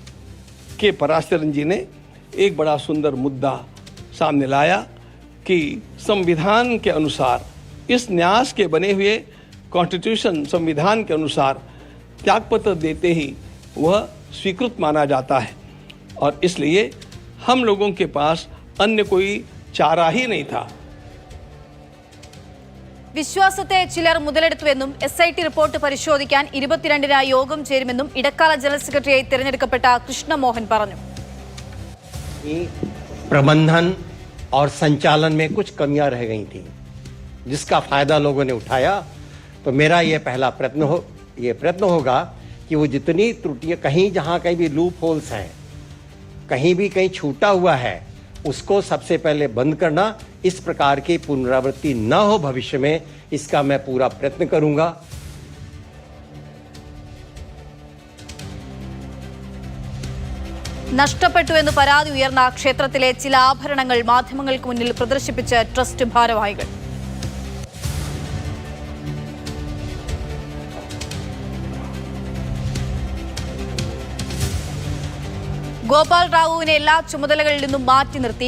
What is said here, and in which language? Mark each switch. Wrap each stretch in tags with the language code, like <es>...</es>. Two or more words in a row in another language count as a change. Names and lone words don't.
<hi>के पराशरन जी ने एक बड़ा सुंदर मुद्दा सामने लाया कि संविधान के अनुसार, इस न्यास के बने हुए कॉन्स्टिट्यूशन संविधान के अनुसार त्यागपत्र देते ही वह स्वीकृत माना जाता है और इसलिए हम लोगों के पास अन्य कोई चारा ही नहीं था.</hi> <ml>വിശ്വാസത്തെ ചിലർ മുതലെടുത്തുവെന്നും SIT റിപ്പോർട്ട് പരിശോധിക്കാൻ 22-ന് യോഗം ചേരുമെന്നും ഇടക്കാല ജനറൽ സെക്രട്ടറിയായി തിരഞ്ഞെടുക്കപ്പെട്ട കൃഷ്ണമോഹൻ പറഞ്ഞു.</ml> <hi>प्रबंधन और संचालन में कुछ कमियां रह गई थी, जिसका फायदा लोगों ने उठाया. तो मेरा ये पहला प्रयत्न होगा कि वो जितनी त्रुटियां, जहां कहीं भी</hi> <en>loop holes</en> <hi>हैं, कहीं छूटा हुआ है, उसको सबसे पहले बंद करना. इस प्रकार की पुनरावृत्ति न हो भविष्य में, इसका मैं पूरा प्रयत्न करूंगा.</hi> <ml>നഷ്ടപ്പെട്ടുവെന്ന് പരാതി ഉയർന്ന ക്ഷേത്രത്തിലെ ചില ആഭരണങ്ങൾ മാധ്യമങ്ങൾക്ക് മുന്നിൽ പ്രദർശിപ്പിച്ച് ട്രസ്റ്റ് ഭാരവാഹികൾ. ഗോപാൽ റാവുവിനെ എല്ലാ ചുമതലകളിൽ നിന്നും മാറ്റി നിർത്തി.</ml>